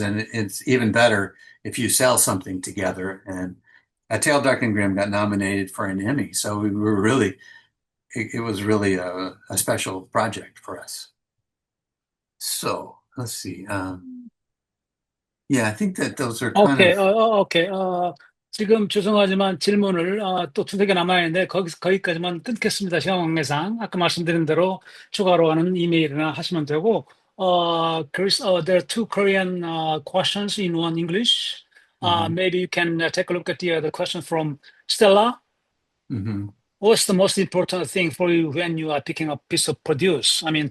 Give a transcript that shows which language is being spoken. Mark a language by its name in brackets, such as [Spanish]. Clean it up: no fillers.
[English] And it's even better if you sell something together. And A Tale Dark and Grim got nominated for an Emmy. So we were really, it was really a special project for us. So let's see. Yeah, I think that those are kind 오케이, of. 오케이. [Korean] 지금 죄송하지만 질문을 또 두세 개 남아있는데 거기까지만 끊겠습니다. 시간 관계상. 아까 말씀드린 대로 추가로 하는 이메일이나 하시면 되고, Chris, [English] there are two Korean questions in one English. Maybe you can take a look at the question from Stella. Mm-hmm. What's the most important thing for you when you are picking up a piece of produce? I mean,